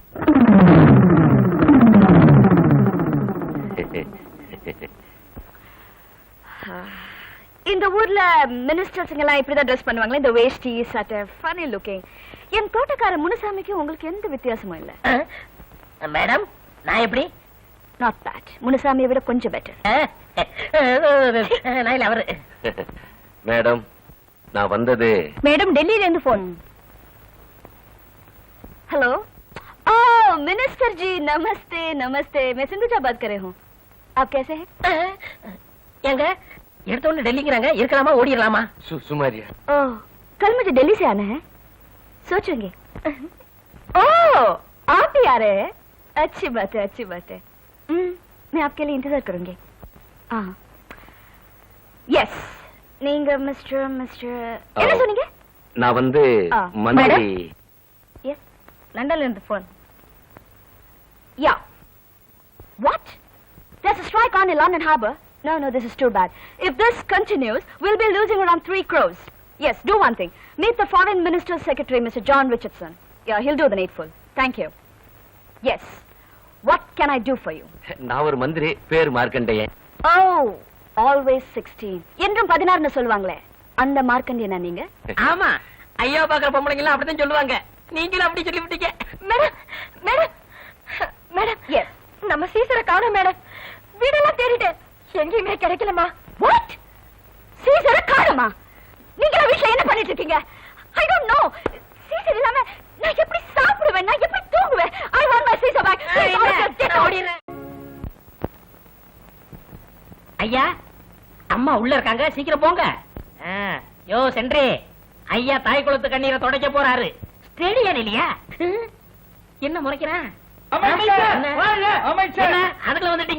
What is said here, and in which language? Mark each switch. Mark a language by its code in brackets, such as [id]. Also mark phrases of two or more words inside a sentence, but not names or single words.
[ta] இந்த ஊர்ல மினிஸ்டர்ஸ் எல்லாம் இப்படிதான் ட்ரெஸ் பண்ணுவாங்களே, இந்த வேஷ்டி சட்டை, [en] funny looking. [ta] என் தோட்டக்கார முனுசாமிக்கு உங்களுக்கு எந்த வித்தியாசமும் இல்ல. மேடம், நான் எப்படி? [en] not bad. [ta] முனுசாமியை விட கொஞ்சம் பெட்டர். அவரு மேடம், நான் வந்தது. மேடம், டெல்லியில இருந்து போன். [hi] हेलो। ओ मिनिस्टर जी, नमस्ते नमस्ते। मैं सिंधुजा बात कर रही हूँ। आप कैसे हैं? [ta] எங்க எடுத்தோன்னு டெல்லிங்கிறாங்க, இருக்கலாமா ஓடிடலாமா? சுமாரியா? [hi] ओह, कल मुझे दिल्ली से आना है, सोचेंगे। ओह, आप ही आ रहे हैं? अच्छी बात है, अच्छी बात है। मैं आपके लिए इंतजार करूंगी। हाँ, यस, [ta] நீங்க மிஸ்டர் என்ன சொன்னீங்க? நான் வந்து ஆ, மந்திரி. எஸ், லண்டன்ல இருந்து போன். யா. [en] What? There's a strike on in London Harbour. No, this is too bad. If this continues, we'll be losing around 3 crores. Yes, do one thing. Meet the Foreign Minister's Secretary, Mr. John Richardson. Yeah, he'll do the needful. Thank you. Yes. What can I do for you? [ta] நான் ஒரு மந்திரி, பேர் மார்க்கண்டேயன். [en] Oh, always 16. [ta] என்றும் 16 னு சொல்வாங்களே, அந்த மார்க்கண்டேயனா நீங்க? ஆமா, ஐயா பாக்குற பொம்பளைங்க எல்லாம் அப்படிதான் சொல்லுவாங்க. நீங்களும் அப்படி சொல்லி விட்டீங்க. மேடம், எஸ், நம்ம சீசரை காணோம் மேடம். வீடெல்லாம் தேடிட்டேன், எங்கேயுமே கிடைக்கலமா. வாட்? சீசரை காணோமா? நீங்க வீட்ல என்ன பண்ணிட்டு இருக்கீங்க? [en] I don't know. [ta] சீசர் இல்லாம நான் எப்படி சாப்பிடுவேன், நான் எப்படி தூங்குவேன்? [en] I want my Caesar back. Get out. [ta] ஐயா, அம்மா உள்ள இருக்காங்க, சீக்கிரம் போங்க. யோ சென்றே, ஐயா தாய் குளத்து கண்ணீரை துடைக்க போறாரு. ஸ்டேடியம் இல்லையா? என்ன முறைக்கிறேன்? அதுக்குள்ள வந்துட்டீங்க.